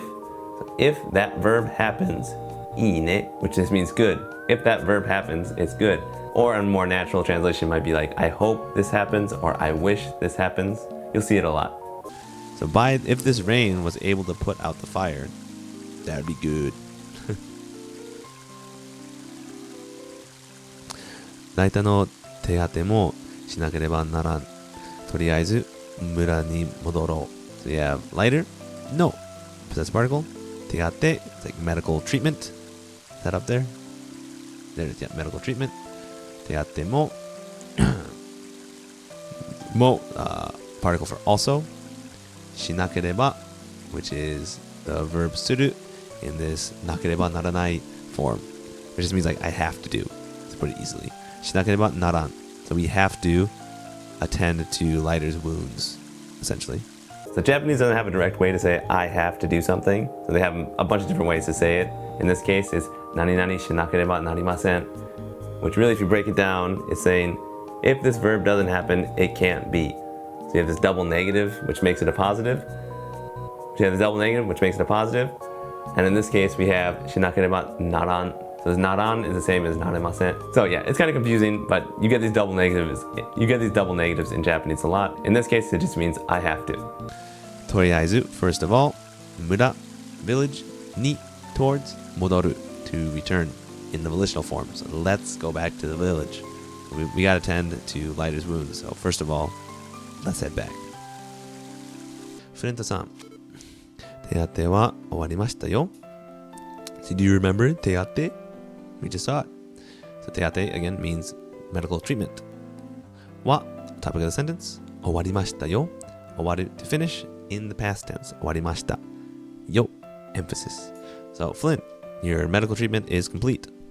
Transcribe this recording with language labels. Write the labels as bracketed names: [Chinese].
[English] So if that verb happens, ine, which just means good. If that verb happens, it's good. Or a more natural translation might be like, I hope this happens, or I wish this happens. You'll see it a lot. So if this rain was able to put out the fire, that would be good. [Japanese] ライターの手当てもしなければならん。とりあえず村に戻ろう。 [English] So you have lighter? No. Possessive particle. 手当て. It's like medical treatment. Is that up there? There it is, yeah, medical treatment. 手当てもも, particle for also. しなければ, which is the verb する in this なければならない form. Which just means like I have to do. To put it easily. しなければならん. So we have to attend to Lighter's wounds, essentially. So Japanese doesn't have a direct way to say I have to do something. So they have a bunch of different ways to say it. In this case, it's nani nani shinakereba narimasen, which really, if you break it down, is saying if this verb doesn't happen, it can't be. So you have this double negative, which makes it a positive. So you have this double negative, which makes it a positive. And in this case, we have shinakereba naran. So this naran is the same as naremasen. So yeah, it's kind of confusing, but you get these double negatives. You get these double negatives in Japanese a lot. In this case, it just means I have to. とりあえず, first of all, 村, village, ni, towards, 戻る, to return in the volitional form. So let's go back to the village. We got to tend to Lighter's wounds. So first of all, let's head back. [Japanese] フレントさん、手当ては終わりましたよ。 [English] So do you remember 手当て? We just saw it. So 手当て again means medical treatment. は topic of the sentence. 終わりましたよ。終わる to finish in the past tense. 終わりましたよ emphasis. So Flint, your medical treatment is complete.